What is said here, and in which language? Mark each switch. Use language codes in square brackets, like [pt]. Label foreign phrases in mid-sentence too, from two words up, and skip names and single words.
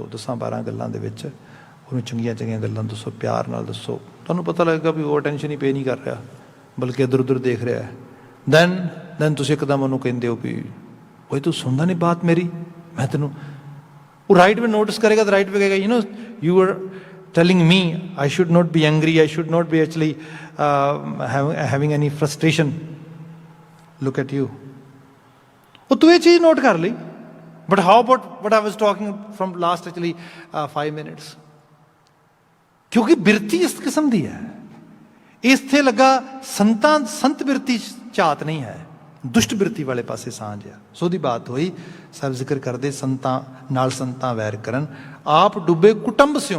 [pa] 10-12 ਗੱਲਾਂ ਦੇ ਵਿੱਚ ਉਹਨੂੰ ਚੰਗੀਆਂ ਚੰਗੀਆਂ ਗੱਲਾਂ ਦੱਸੋ, ਪਿਆਰ ਨਾਲ ਦੱਸੋ। ਤੁਹਾਨੂੰ ਪਤਾ ਲੱਗੇਗਾ ਵੀ ਉਹ ਅਟੈਂਸ਼ਨ ਹੀ ਪੇ ਨਹੀਂ ਕਰ ਰਿਹਾ, ਬਲਕਿ ਇੱਧਰ ਉੱਧਰ ਦੇਖ ਰਿਹਾ ਹੈ। ਦੈਨ ਤੁਸੀਂ ਇੱਕਦਮ ਉਹਨੂੰ ਕਹਿੰਦੇ ਹੋ ਵੀ ਓਏ ਤੂੰ ਸੁਣਦਾ ਨਹੀਂ ਬਾਤ ਮੇਰੀ, ਮੈਂ ਤੈਨੂੰ। [en] ਉਹ right way notice [pa] ਕਰੇਗਾ ਤਾਂ [en] right way ਕਹੇਗਾ you are telling me I should not be angry, I should not be actually having any frustration. Look at you. [pa] ਉਹ ਤੂੰ ਇਹ ਚੀਜ਼ ਨੋਟ ਕਰ ਲਈ, [en] but how about what I was talking from last actually 5 minutes? [pa] ਕਿਉਂਕਿ ਬਿਰਤੀ ਇਸ ਕਿਸਮ ਦੀ ਹੈ। ਇੱਥੇ ਲੱਗਾ ਸੰਤ ਬਿਰਤੀ ਝਾਤ ਨਹੀਂ ਹੈ, ਦੁਸ਼ਟ ਬਿਰਤੀ ਵਾਲੇ ਪਾਸੇ ਸਾਂਝ ਆ। ਸੋ ਉਹਦੀ ਬਾਤ ਹੋਈ, ਸਭ ਜ਼ਿਕਰ ਕਰਦੇ ਸੰਤਾਂ ਨਾਲ ਸੰਤਾਂ ਵੈਰ ਕਰਨ, ਆਪ ਡੁੱਬੇ ਕੁਟੰਬ ਸਿਓ।